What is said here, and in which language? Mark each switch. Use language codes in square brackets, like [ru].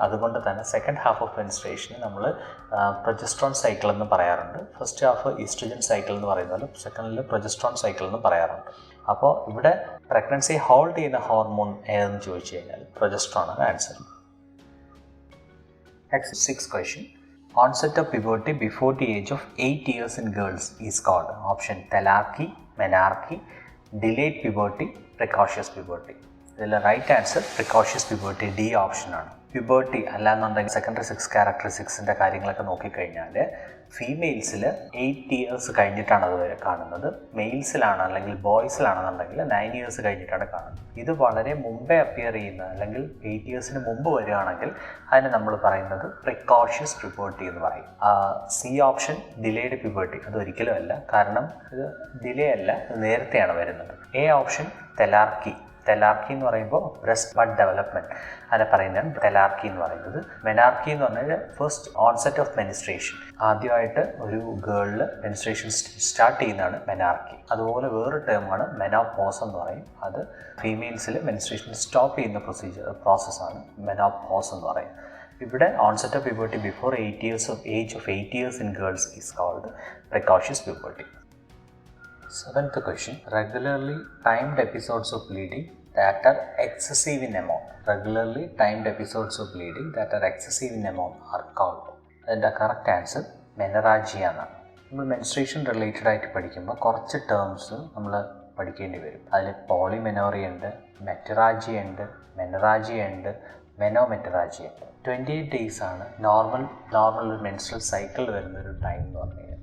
[ml] അതുകൊണ്ട് തന്നെ second half of മെൻസ്ട്രേഷന് നമ്മൾ പ്രൊജസ്ട്രോൺ സൈക്കിൾ എന്ന് പറയാറുണ്ട്. ഫസ്റ്റ് ഹാഫ് ഈസ്ട്രജൻ സൈക്കിൾ എന്ന് പറയുന്നത്, സെക്കൻഡിൽ പ്രൊജസ്ട്രോൺ സൈക്കിൾ എന്ന് പറയാറുണ്ട്. അപ്പോൾ ഇവിടെ പ്രഗ്നൻസി ഹോൾഡ് ചെയ്യുന്ന ഹോർമോൺ ഏതെന്ന് ചോദിച്ചു കഴിഞ്ഞാൽ പ്രൊജസ്ട്രോൺ ആണ് answer. [en] Next, sixth question. Onset of puberty before the age of 8 years in girls is called option telarchy, menarche, delayed puberty, precocious puberty. [ml] ഇതിൽ right answer precocious puberty, D ഓപ്ഷനാണ്. Puberty അല്ലാന്നുണ്ടെങ്കിൽ secondary sex ക്യാരക്ടറിസ്റ്റിക്സിൻ്റെ കാര്യങ്ങളൊക്കെ നോക്കിക്കഴിഞ്ഞാൽ ഫീമെയിൽസിൽ 8 years കഴിഞ്ഞിട്ടാണ് അത് കാണുന്നത്. മെയിൽസിലാണ് അല്ലെങ്കിൽ ബോയ്സിലാണെന്നുണ്ടെങ്കിൽ 9 years കഴിഞ്ഞിട്ടാണ് കാണുന്നത്. ഇത് വളരെ മുമ്പേ അപ്പിയർ ചെയ്യുന്ന അല്ലെങ്കിൽ 8 ഇയേഴ്സിന് മുമ്പ് വരികയാണെങ്കിൽ അതിന് നമ്മൾ പറയുന്നത് പ്രിക്കോഷ്യസ് പ്യൂബർട്ടി എന്ന് പറയും. സി ഓപ്ഷൻ ഡിലേഡ് പ്യൂബർട്ടി, അതൊരിക്കലും അല്ല, കാരണം ഇത് ഡിലേ അല്ല, നേരത്തെയാണ് വരുന്നത്. A option തെലാർക്കി. തെലാർക്കി എന്ന് പറയുമ്പോൾ ബ്രസ്റ്റ് ബഡ് ഡെവലപ്മെൻറ്റ്, അതിനെ പറയുന്നതാണ് തെലാർക്കി എന്ന് പറയുന്നത്. മെനാർക്കി എന്ന് പറഞ്ഞാൽ ഫസ്റ്റ് ഓൺസെറ്റ് ഓഫ് മെനിസ്ട്രേഷൻ, ആദ്യമായിട്ട് ഒരു ഗേളിൽ മെനിസ്ട്രേഷൻ സ്റ്റാർട്ട് ചെയ്യുന്നതാണ് മെനാർക്കി. അതുപോലെ വേറൊരു ടേമാണ് മെനോപോസ് എന്ന് പറയും. അത് ഫീമെയിൽസിൽ മെനിസ്ട്രേഷൻ സ്റ്റോപ്പ് ചെയ്യുന്ന പ്രോസസ്സാണ് മെനോപോസ് എന്ന് പറയും. ഇവിടെ [en] Onset of puberty before 8 years of age of 8 years in girls is called precocious puberty. Seventh question. Regularly timed episodes of bleeding that are excessive in amount. Regularly timed episodes of bleeding that are excessive in amount are called. [ml] അതിൻ്റെ correct answer മെനറാജിയ എന്നാണ്. നമ്മൾ menstruation related ആയിട്ട് പഠിക്കുമ്പോൾ കുറച്ച് terms നമ്മൾ പഠിക്കേണ്ടി വരും. അതിൽ പോളിമെനോറിയ ഉണ്ട്, മെറ്ററാജിയ ഉണ്ട്, മെനറാജിയ ഉണ്ട്, മെനോമെറ്ററാജിയ ഉണ്ട്. 28 days ആണ് നോർമൽ ഒരു മെൻസ്ട്രൽ സൈക്കിൾ വരുന്നൊരു ടൈം എന്ന് പറഞ്ഞു കഴിഞ്ഞാൽ.